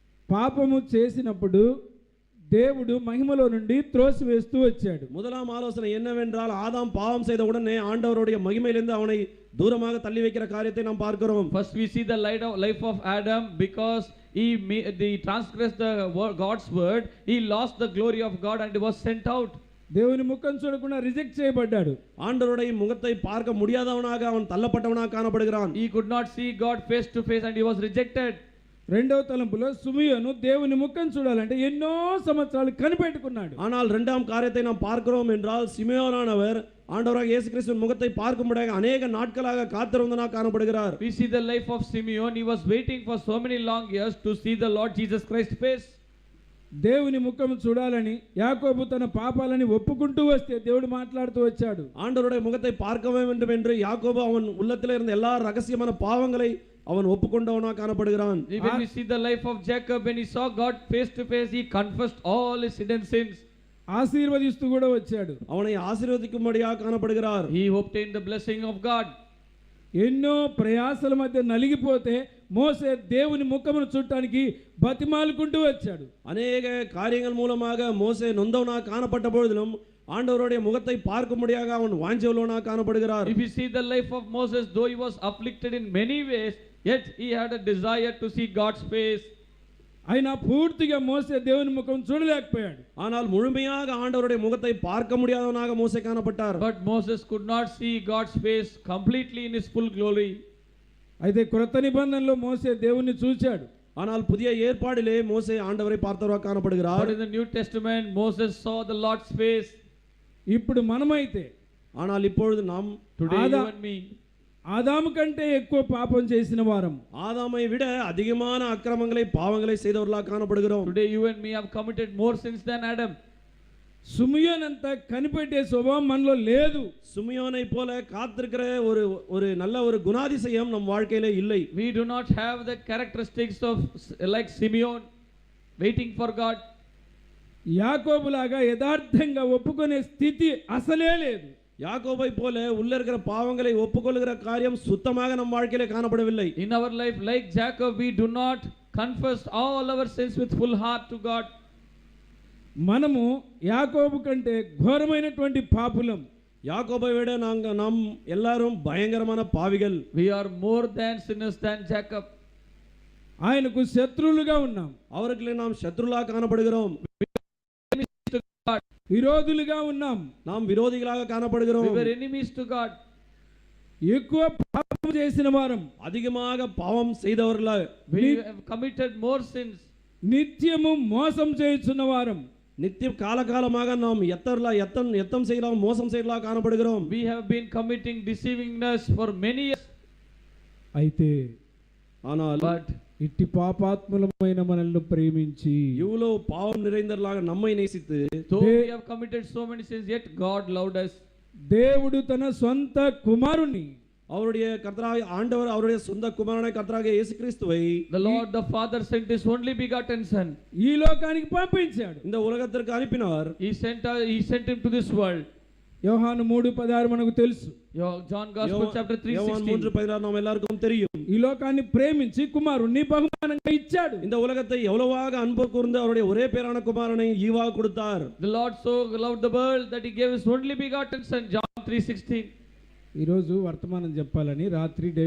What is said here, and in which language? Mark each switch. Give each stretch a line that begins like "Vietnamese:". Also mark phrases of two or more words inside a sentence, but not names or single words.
Telugu: పాపము చేసినప్పుడు దేవుడు మహిమలో నుండి త్రోసివేస్తూ వచ్చాడు.
Tamil: முதலாம் ஆலோசனை என்னவென்றால் ஆதாம் பாவம் செய்த உடனே ஆண்டவருடைய மகிமையிலிருந்து அவனை தூரமாக தள்ளி வைக்கிற காரியத்தை நாம் பார்க்கிறோம்.
English: First we see the life of Adam, because he transgressed the God's word, he lost the glory of God and was sent out.
Telugu: దేవుని ముఖం చూడకుండా రిజెక్ట్ చేయబడ్డాడు.
Tamil: ஆண்டவருடைய முகத்தை பார்க்க முடியாதவனாக அவன் தள்ளப்பட்டவனாக காணப்படுகிறான்.
English: He could not see God face to face and he was rejected.
Telugu: రెండవ తలంపులో సిమియోను దేవుని ముఖం చూడాలంటే ఎన్నో సంవత్సరాలు కనిపెట్టుకున్నాడు.
Tamil: ஆனால் இரண்டாம் காரியத்தை நாம் பார்க்கிறோம் என்றால் சிமியோனானவர் ஆண்டவராகிய இயேசு கிறிஸ்துவின் முகத்தை பார்க்கும்படியாக अनेक நாட்களாக காத்திருந்தவனாக காணப்படுகிறார்.
English: We see the life of Simeon. He was waiting for so many long years to see the Lord Jesus Christ face.
Telugu: దేవుని ముఖం చూడాలని యాకోబు తన పాపాలని ఒప్పుకుంటూ వస్తే దేవుడు మాట్లాడుతూ వచ్చాడు.
Tamil: ஆண்டவருடைய முகத்தை பார்க்க வேண்டும் என்று யாக்கோபு அவன் உள்ளத்தில் இருந்த எல்லா ரகசியமான பாவங்களை அவன் ஒப்புக்கொண்டவனாக காணப்படுகிறான்.
English: Even we see the life of Jacob, when he saw God face to face, he confessed all his hidden sins.
Telugu: ఆశీర్వదిస్తూ కూడా వచ్చాడు.
Tamil: அவனை ஆசீர்வதிக்கும்படியாக காணப்படுகிறார்.
English: He obtained the blessing of God.
Telugu: ఎన్నో ప్రయాసల మధ్య నలిగిపోతే మోసే దేవుని ముఖమును చూడటానికి బతిమాలుకుంటూ వచ్చాడు.
Tamil: अनेक காரியங்கள் மூலமாக மோசே நொந்தவனாக காணப்பட்ட பொழுதிலும் ஆண்டவருடைய முகத்தை பார்க்கும்படியாக அவன் வாஞ்சையுள்ளவனாக காணப்படுகிறார்.
English: If you see the life of Moses, though he was afflicted in many ways, yet he had a desire to see God's face.
Telugu: అయినా పూర్తిగా మోసే దేవుని ముఖం చూడలేకపోయాడు.
Tamil: ஆனால் முழுமையாக ஆண்டவருடைய முகத்தை பார்க்க முடியாதவனாக மோசே காணப்பட்டார்.
English: But Moses could not see God's face completely in his full glory.
Telugu: అయితే క్రొత్త నిబంధనలో మోసే దేవుని చూచాడు.
Tamil: ஆனால் புதிய ஏற்பாடிலே மோசே ஆண்டவரை பார்த்தவராக காணப்படுகிறார்.
English: But in the New Testament, Moses saw the Lord's face.
Telugu: ఇప్పుడు మనమైతే
Tamil: ஆனால் இப்பொழுது நாம்
English: Today you and me,
Telugu: ఆదాము కంటే ఎక్కువ పాపం చేసిన వారం.
Tamil: ஆதாமை விட அதிகமான அக்கிரமங்களை பாவங்களை செய்தவர்களாக காணப்படுகிறோம்.
English: today you and me have committed more sins than Adam.
Telugu: సిమియోన్ అంత కనిపెట్టే స్వభావం మనలో లేదు.
Tamil: சிமியோனை போல காத்திருக்கிற ஒரு நல்ல ஒரு குணாதிசயம் நம் வாழ்க்கையிலே இல்லை.
English: We do not have the characteristics of like Simeon, waiting for God.
Telugu: యాకోబులాగా యథార్థంగా ఒప్పుకునే స్థితి అసలే లేదు.
Tamil: யாக்கோபை போல உள்ள இருக்கிற பாவங்களை ஒப்புக்கொள்கிற காரியம் சுத்தமாக நம் வாழ்க்கையிலே காணப்படவில்லை.
English: In our life, like Jacob, we do not confess all our sins with full heart to God.
Telugu: మనము యాకోబు కంటే ఘోరమైనటువంటి పాపులం.
Tamil: யாக்கோபை விட நாம் எல்லாரும் பயங்கரமான பாவிகள்.
English: We are more than sinners than Jacob.
Telugu: ఆయనకు శత్రువులుగా ఉన్నాం.
Tamil: அவர்களுக்கு நாம் சத்ருலாக காணப்படுகிறோம்.
Telugu: విరోధులుగా ఉన్నాం.
Tamil: நாம் விரோதிகளாக காணப்படுகிறோம்.
English: We were enemies to God.
Telugu: ఎక్కువ పాపం చేసిన వారం,
Tamil: அதிகமாக பாவம் செய்தவர்களாக,
English: We have committed more sins.
Telugu: నిత్యము మోసం చేయుచున్న వారం,
Tamil: நித்தியம் காலகாலமாக நாம் எத்தம் செய்யலாம் மோசம் செய்யலாம் காணப்படுகிறோம்.
English: We have been committing deceivingness for many years.
Telugu: అయితే
Tamil: ஆனால்
English: But
Telugu: ఇట్టి పాపాత్ములమైన మనల్ని ప్రేమించి
Tamil: இவ்வளவு பாவம் நிறைந்தவர்களாக நம்மை நேசித்து,
English: though we have committed so many sins, yet God loved us.
Telugu: దేవుడు తన సొంత కుమారుని,
Tamil: அவருடைய கர்த்தராகிய ஆண்டவர் அவருடைய சொந்த குமாரனாய் கர்த்தராகிய இயேசு கிறிஸ்துவை
English: The Lord the Father sent his only begotten Son.
Telugu: ఈ లోకానికి పంపించాడు.
Tamil: இந்த உலகத்திற்கு அனுப்பினார்.
English: He sent him to this world.
Telugu: యోహాను 3:16 మనకు తెలుసు.
English: John Gospel chapter
Tamil: யோவான் 3:16. 3:16 நாம் எல்லாருக்கும் தெரியும்.
Telugu: ఈ లోకాన్ని ప్రేమించి కుమారుణ్ణి బహుమానంగా ఇచ్చాడు.
Tamil: இந்த உலகத்தை எவ்வளவாக அன்பு கூர்ந்து அவருடைய ஒரே பேரான குமாரனை ஈவாக கொடுத்தார்.
English: The Lord so loved the world that he gave his only begotten Son. John 3:16.
Telugu: ఈరోజు వర్తమానం చెప్పాలని రాత్రి